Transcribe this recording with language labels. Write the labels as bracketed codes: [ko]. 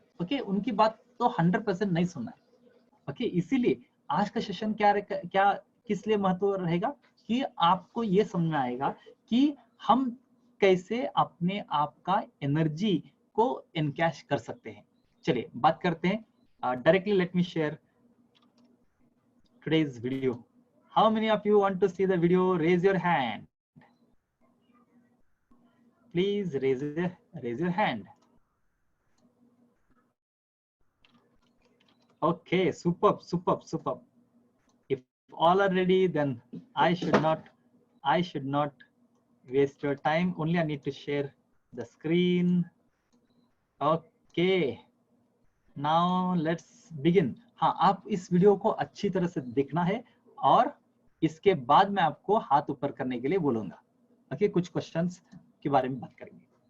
[hi] Okay, उनकी बात तो 100% नहीं सुनना है. ओके, इसीलिए आज का सेशन क्या किस लिए महत्व रहेगा, कि आपको ये समझ में आएगा कि हम कैसे अपने आप का एनर्जी को एनकैश कर सकते हैं। चलिए बात करते हैं। [en] Directly let me share today's video. How many of you want to see the video? Raise your hand. Please raise your hand. Okay, superb. If all are ready, then I should not waste your time. Only I need to share the screen. Okay, now let's begin. [hi] हाँ, आप इस video को अच्छी तरह से देखना है और इसके बाद मैं आपको हाथ ऊपर करने के लिए बोलूंगा। ओके, कुछ क्वेश्चंस के बारे में बात करेंगे।